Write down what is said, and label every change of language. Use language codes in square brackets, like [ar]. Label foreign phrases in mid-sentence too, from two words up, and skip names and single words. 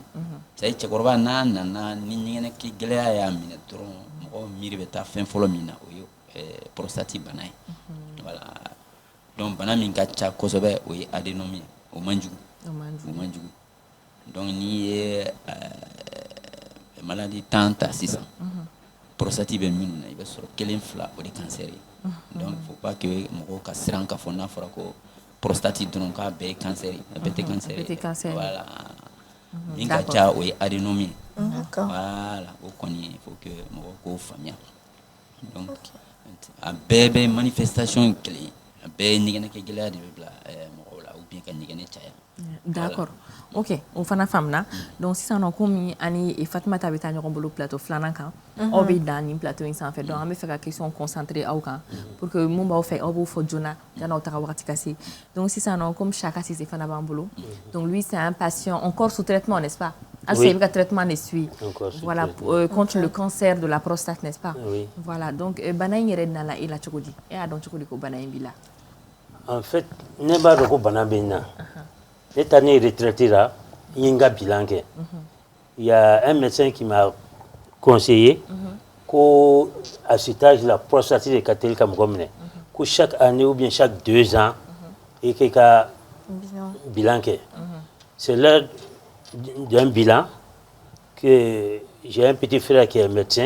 [bm] C'est cɛkɔrɔba n'a nana ni ɲɛgɛnɛ kɛ gɛlɛya y'a minɛ dɔrɔn mɔgɔ miiri bɛ taa fɛn fɔlɔ min na o ye prostate bana ye. [fr] Voilà. [bm] Donc bana min ka ca kosɛbɛ o ye adénome ye o man jugu. O man jugu. Donc n'i ye maladie 10 ta sisan prostate bɛ minnu na i bɛ sɔrɔ 1 2 o de cancer ye. Donc [fr] il faut pas que [bm] mɔgɔw ka siran k'a fɔ n'a fɔra ko prostate dɔrɔn k'a bɛɛ ye cancer ye a bɛɛ tɛ cancer ye. Voilà. Min ka ca o ye adénome ye. Voilà o kɔni [fr] il faut que [bm] mɔgɔw k'o faamuya. Donc a bɛɛ bɛ manifestation kelen ye. A bɛɛ ye ɲɛgɛnɛ kɛ gɛlɛya de bɛ bila mɔgɔw la [fr] ou bien [bm] ka ɲɛgɛnɛ caya. D'accord. Ok, o fana faamuna. Donc sisan nɔ komi ani Fatumata bɛ taa ɲɔgɔn bolo plateau filanan kan aw bɛ dan nin plateau in sanfɛ donc an bɛ fɛ ka [fr] question concentrer [bm] aw kan [fr] pour que [bm] mun b'aw fɛ aw b'o fɔ joona yanni aw taga wagati ka se. [fr] Donc [bm] sisan nɔ [fr] comme Chaka Sise [bm] fana b'an bolo [fr] donc lui c'est un patient encore sous traitement n'est-ce pas? Oui. Il [bm] bɛ ka [fr] traitement de suit. Voilà contre le cancer de la prostate n'est-ce pas? Oui. [bm] Voilà donc bana in yɛrɛ nana e la cogo di? E y'a dɔn cogo di ko bana in b'i la? [fr] En fait [bm] ne b'a dɔn ko bana bɛ n na. Ne taa ne [fr] retraité là, il y a un bilan. Il y a un médecin qui m'a conseillé qu'à cet âge, la prostate est catholique comme que chaque année ou bien chaque 2 ans, il y a un bilan. C'est l'heure d'un bilan que j'ai un petit frère qui est médecin.